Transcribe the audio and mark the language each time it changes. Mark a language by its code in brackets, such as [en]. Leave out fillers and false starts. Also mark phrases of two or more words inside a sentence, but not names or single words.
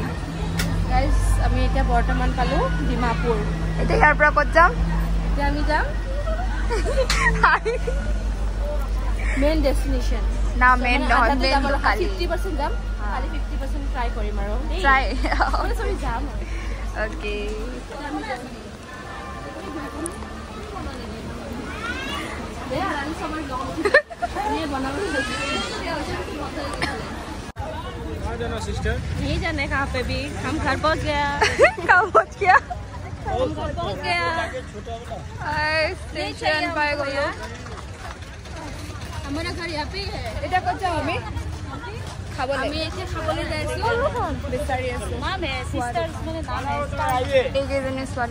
[as] গাইস আমি এতিয়া বৰ্তমান পালো ডিমাপুৰ এতিয়া ইয়াৰ পৰা ক'ত যাম এতিয়া আমি যাম [en] main destination [as] না মেইন নহয় মেইন খালি 50% যাম খালি 50% ট্রাই কৰিম আৰু ট্রাই সৰি যাম ওকে [hi] नहीं जाने कहाँ पे भी हम घर पहुँच गया कहाँ पहुँच गया हम घर पहुँच गया स्टेशन पाए गए हमारा घर यहाँ पे है इधर कौन जाओ हमें খাবলৈ [as] আমি এতিয়া খাবলৈ যাইছো বিচাৰি আছো এইকেইজনী ছোৱালী